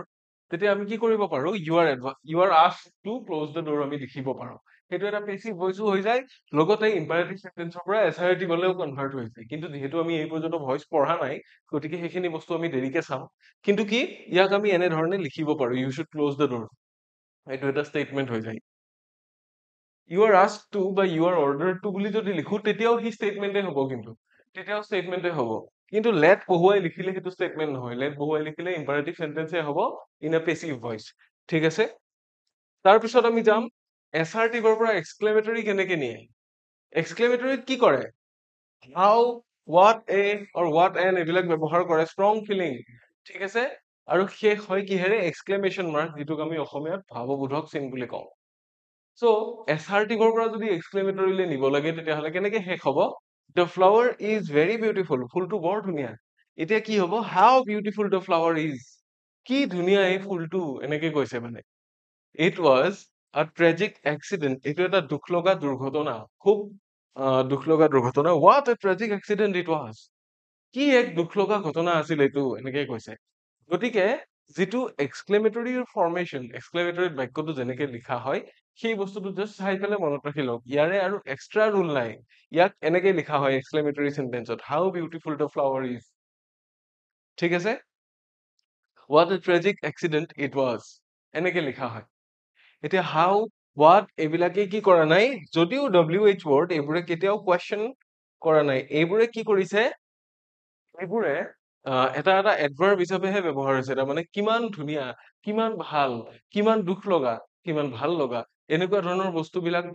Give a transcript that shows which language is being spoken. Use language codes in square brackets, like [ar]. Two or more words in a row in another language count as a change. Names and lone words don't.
[as] তেতিয়া আমি কি কৰিব পাৰো [en] you are asked to close the door [as] আমি লিখিব পাৰো হেতু এটা [en] passive voice [as] হৈ যায় লগতে [en] imperative sentenceৰ [as] পৰা assertive হলেও কনভার্ট হৈ যায় কিন্তু যেহেতু আমি এই পৰ্যন্ত ভয়েস পঢ়া নাই গতিকে সেইখিনি বস্তু আমি দেৰিকে চাম কিন্তু কি ইয়াক আমি এনে ধৰণে লিখিব পাৰো [en] you should close the door [as] এইটো এটা স্টেটমেন্ট হৈ যায় [en] you are asked to [as] বা [en] you are ordered to [as] বুলি যদি লিখো তেতিয়াও হি স্টেটমেন্টে হ'ব কিন্তু তেতিয়াও স্টেটমেন্টে হ'ব কিন্তু let বহুৱাই লিখিলে হেতু স্টেটমেন্ট নহয় let বহুৱাই লিখিলে [en] imperative sentence [as] হ'ব [en] in a passive voice [as] ঠিক আছে তাৰ পিছত আমি যাম assertive ৰ পৰা exclamatory কেনেকে নিয়ে exclamatory কি কৰে [en] how what a or what an [as] এইবিলাক ব্যৱহাৰ কৰে [en] strong feeling [as] ঠিক আছে আৰু শেষ হয় কিহেৰে [en] exclamation mark [as] যেটোক আমি অসমীয়াত ভাৱবোধক চিন বুলি কওঁ সো assertive ৰ পৰা যদি exclamatory লে নিব লাগে তেতিয়া হলে কেনেকে শেষ হ'ব [en] the flower is very beautiful [as] ফুলটো বৰ ধুনীয়া এতিয়া কি হ'ব [en] how beautiful the flower is [as] কি ধুনীয়া এই ফুলটো এনেকে কৈছে মানে [en] it was a tragic accident [as] এইটো এটা দুখ লগা দুৰ্ঘটনা খুব দুখ লগা দুৰ্ঘটনা [en] what a tragic accident it was [as] কি এক দুখ লগা ঘটনা আছিল এইটো এনেকে কৈছে গতিকে যিটো [en] exclamatory formation [as] এক্সক্লেমেটৰী বাক্যটো যেনেকে লিখা হয় সেই বস্তুটো জাষ্ট চাই পেলাই মনত ৰাখি লওক ইয়াৰে আৰু [en] extra rule [as] নাই ইয়াক এনেকে লিখা হয় [en] exclamatory sentence how beautiful the flower is [as] ঠিক আছে what [en] a tragic accident it was [as] এনেকে লিখা হয় এতিয়া হাউ what এইবিলাকে কি কৰা নাই যদিও [en] WH word [as] এইবোৰে কেতিয়াও কোৱেশ্চন কৰা নাই এইবোৰে কি কৰিছে এইবোৰে এটা এটা এডভাৰ্ব হিচাপেহে ব্যৱহাৰ হৈছে তাৰমানে কিমান ধুনীয়া কিমান ভাল কিমান দুখ লগা কিমান ভাল লগা এনেকুৱা ধৰণৰ বস্তুবিলাক